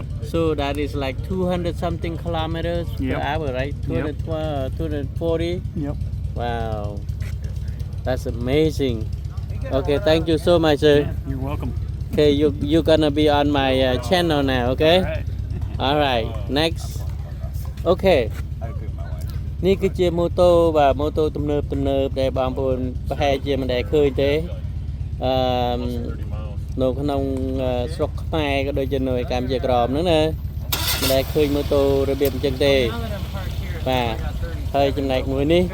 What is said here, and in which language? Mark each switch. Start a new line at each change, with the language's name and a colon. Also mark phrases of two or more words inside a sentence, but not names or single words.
English: So that is like 200 something kilometers per hour, right? 240. Yep. Wow, that's amazing. Okay, thank you so much, sir. Yeah, you're welcome. Okay, you're gonna be on my channel now, okay? All right. Alright, next. Okay.
Khmer: នេះគឺជាម៉ូតូបាទម៉ូតូទំនើបដែលបងប្អូនប្រហែលជាមិនដែលឃើញទេនៅក្នុងស្រុកខ្មែរ ក៏ដូចជានៅកម្ពុជាក្រមហ្នឹងណាមិនដែលឃើញម៉ូតូរបៀបអញ្ចឹងទេបាទហើយចំណែកមួយនេះ